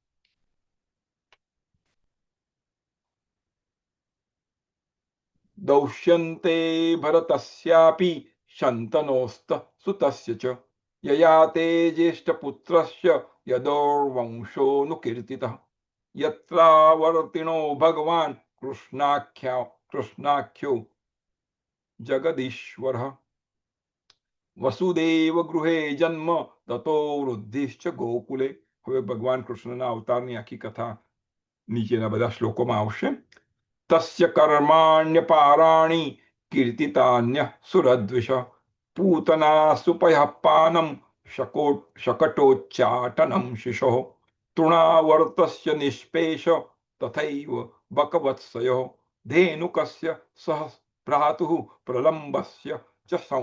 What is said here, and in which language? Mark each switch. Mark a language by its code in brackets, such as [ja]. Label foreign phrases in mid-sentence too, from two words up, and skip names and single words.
[sa] दौष्यन्ते भरतस्यापि शन्तनोस्त सुतस्य च ययाते ज्येष्ठपुत्रस्य यदोर्वंशोऽनुकीर्तितः यत्रावर्तिनो भगवान् कृष्णाख्यो जगदीश्वरः वसुदेव गृहे जन्म ततो वृद्धिश्च गोकुले. [gu] હવે ભગવાન કૃષ્ણના અવતારની આખી કથા નીચેના બધા શ્લોકોમાં આવશે. [sa] तस्य कर्माण्यपाराणि कीर्तितान्यः सुरद्विष पूतना सुपयः पानं शकटोच्चाटनं शिशोः तृणावर्तस्य निष्पेष तथैव बकवत्सयोः धेनुकस्य सह भ्रातुः प्रलम्बस्य च